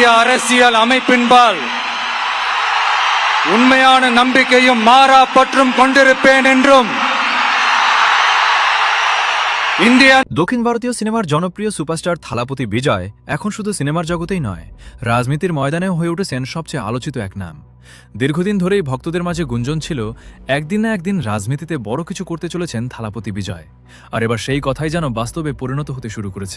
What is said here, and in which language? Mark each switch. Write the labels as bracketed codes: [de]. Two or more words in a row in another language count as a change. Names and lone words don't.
[ta] அரசியல் அமைப்பின்பால் உண்மையான நம்பிக்கையும் মারা பற்றும் கொண்டிருப்பேன் என்றும் [bn] দক্ষিণ ভারতীয় সিনেমার জনপ্রিয় সুপারস্টার থালাপতি বিজয় এখন শুধু সিনেমার জগতেই নয়, রাজনীতির ময়দানেও হয়ে উঠেছেন সবচেয়ে আলোচিত এক নাম। দীর্ঘদিন ধরেই ভক্তদের মাঝে গুঞ্জন ছিল একদিন না একদিন রাজনীতিতে বড় কিছু করতে চলেছেন থালাপতি বিজয়, আর এবার সেই কথাই যেন বাস্তবে পরিণত হতে শুরু করেছে।